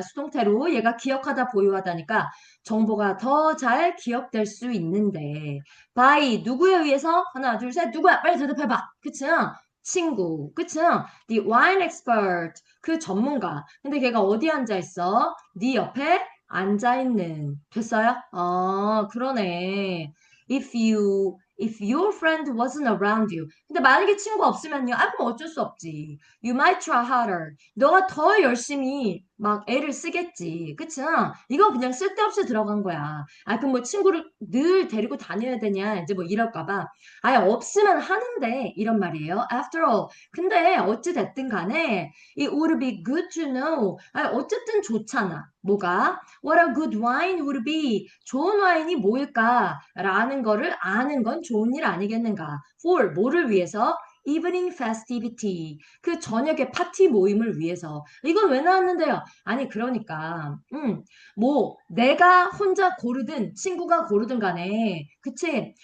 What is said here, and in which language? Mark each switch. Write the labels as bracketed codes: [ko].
[ko] 수동태로 얘가 기억하다 보유하다니까 정보가 더 잘 기억될 수 있는데 by 누구에 의해서 하나 둘 셋 누구야? 빨리 대답해봐. 그치? 친구. 그치? [en] The wine expert. [ko] 그 전문가. 근데 걔가 어디 앉아 있어? 네 옆에 앉아 있는. 됐어요? 그러네. [en] If your friend wasn't around you. [ko] 근데 만약에 친구 없으면요. 그럼 어쩔 수 없지. [en] You might try harder. [ko] 너가 더 열심히 막 애를 쓰겠지. 그치? 이건 그냥 쓸데없이 들어간 거야. 그럼 뭐 친구를 늘 데리고 다녀야 되냐? 이제 뭐 이럴까 봐. 없으면 하는데 이런 말이에요. [en] After all. [ko] 근데 어찌 됐든 간에 [en] it would be good to know. [ko] 어쨌든 좋잖아. 뭐가? [en] What a good wine would be. [ko] 좋은 와인이 뭐일까? 라는 거를 아는 건 좋은 일 아니겠는가? [en] For [ko] 뭐를 위해서? [en] Evening festivity. [ko] 그 저녁에 파티 모임을 위해서. 이건 왜 나왔는데요? 그러니까, 뭐, 내가 혼자 고르든 친구가 고르든 간에, 그치?